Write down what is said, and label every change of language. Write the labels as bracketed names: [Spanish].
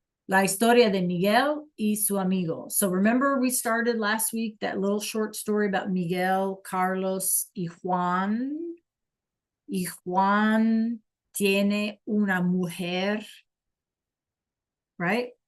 [Spanish] La historia de Miguel y su amigo. [English] So remember we started last week that little short story about Miguel, Carlos y Juan. [Spanish] Y Juan tiene una mujer, [English] right?